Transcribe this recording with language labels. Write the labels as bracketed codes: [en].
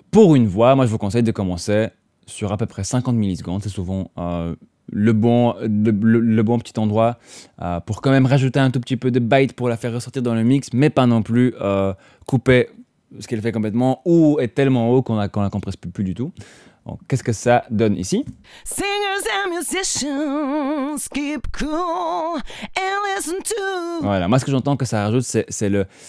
[fr] Pour une voix, moi je vous conseille de commencer sur à peu près 50 millisecondes. C'est souvent le bon petit endroit pour quand même rajouter un tout petit peu de bite pour la faire ressortir dans le mix, mais pas non plus couper ce qu'elle fait complètement ou est tellement haut qu'on la compresse plus du tout. Qu'est-ce que ça donne ici? [en] Singers and musicians keep cool and listen to. [fr] Voilà, moi ce que j'entends que ça rajoute, c'est le...